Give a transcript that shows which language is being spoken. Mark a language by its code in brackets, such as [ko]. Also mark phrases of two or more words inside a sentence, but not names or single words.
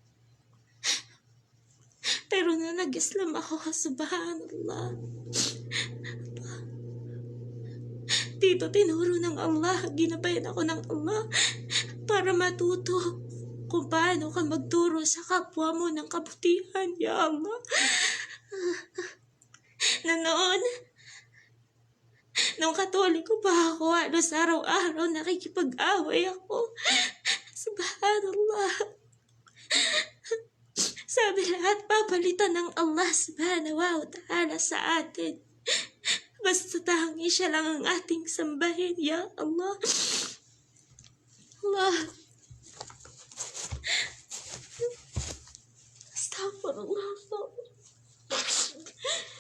[tl] Pero na nag-Islam ako, subhanallah, dito tinuro ng Allah, ginabayan ako ng Allah para matuto kung paano ka magturo sa kapwa mo ng kabutihan, [ar] يا الله. [tl] Na noon, nung Katoliko pa ako, halos araw-araw nakikipag-away ako. Subhanallah. Sabi lahat, papalitan ng Allah [ar] سبحانه وتعالى [tl] sa atin. Basta tangi siya lang ang ating sambahin, [ar] يا الله. الله. أستغفر الله.